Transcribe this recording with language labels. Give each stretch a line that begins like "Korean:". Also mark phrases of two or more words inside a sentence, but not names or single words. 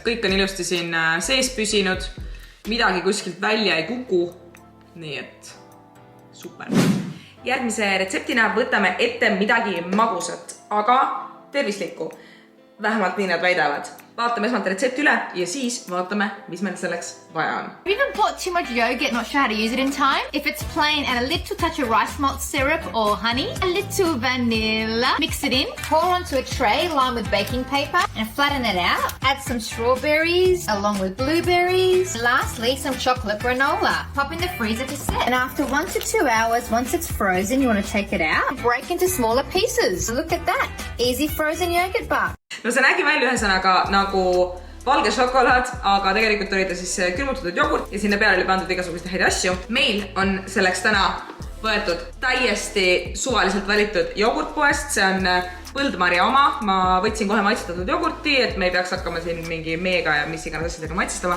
Estonian: Kõik on ilusti siin sees püsinud, midagi kuskilt välja ei kuku, nii et super. Järgmise retseptina võtame ette midagi magusat, aga tervislikku. Vähemalt nii nad väidavad. Vaatame esmalt retsepti üle ja siis vaatame, mis meil selleks vaja on.
English: Have you ever bought too much yogurt, not sure how to use it in time? If it's plain, add a little touch of rice malt syrup or honey, a little vanilla, mix it in, pour onto a tray lined with baking paper and flatten it out. Add some strawberries along with blueberries. Lastly, some chocolate granola. Pop in the freezer to set. And after 1 to 2 hours, once it's frozen, you want to take it out and break into smaller pieces. Look at that. Easy frozen yogurt bar.
Estonian: No see nägi välja ühesõnaga nagu valge šokolaad, aga tegelikult oli ta siis külmutatud jogurt ja sinna peale oli pandud igasuguste häid asju. Meil on selleks täna võetud täiesti suvaliselt valitud jogurtpoest, see on Põldmarja oma. Ma võtsin kohe maitsestatud jogurti, et me ei peaks hakkama siin mingi meega ja mis iganes asjadega maitsestama.